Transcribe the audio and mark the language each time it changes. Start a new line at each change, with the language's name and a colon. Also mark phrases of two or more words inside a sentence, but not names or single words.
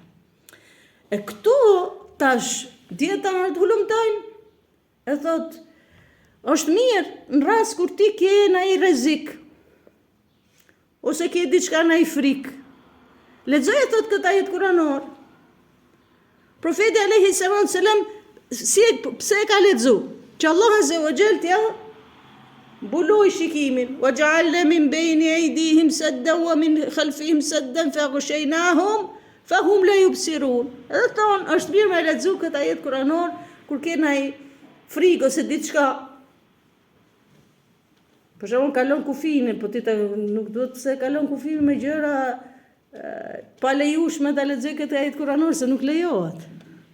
Albanian: E këtu tash dietarët hulumtojnë, e thot, është mirë në rast kur ti ke ndonjë rrezik ose ke diçka ndonjë frikë. Lexoje thot këtë ajet kuranor. Profeti
Arabic: عليه السلام
Albanian: pse e ka lexu? Që
Arabic: الله عز وجل
Albanian: t'ia mbuloi shikimin.
Arabic: وجعلنا من بين أيديهم سدا ومن خلفهم سدا فأغشيناهم فهم لا يبصرون.
Albanian: Edhe ton është mirë me lexu këtë ajet kuranor kur ke ndaj frikë ose diçka. Për shembull kalon kufinin, po ti nuk duhet se kalon kufinin me gjëra pa lejushme ta lexoj këtë ajet kuranor se nuk lejohet.